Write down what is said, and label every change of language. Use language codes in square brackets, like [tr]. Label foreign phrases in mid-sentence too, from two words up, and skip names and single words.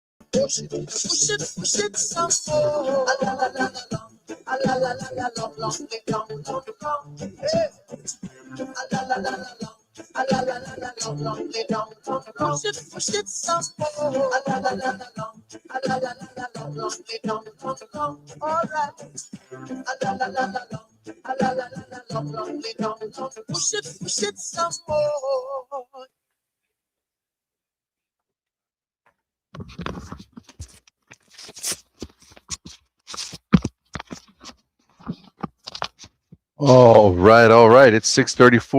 [en] push it some more. A la la la la la. A la la la la la la. Hey. A la la la la la. A la la la la la la. Push it some more. A la la la la la. A la la la la la. All right. A la la la la la. A la la la la la. Push it some more. All right, all right. It's 6:34.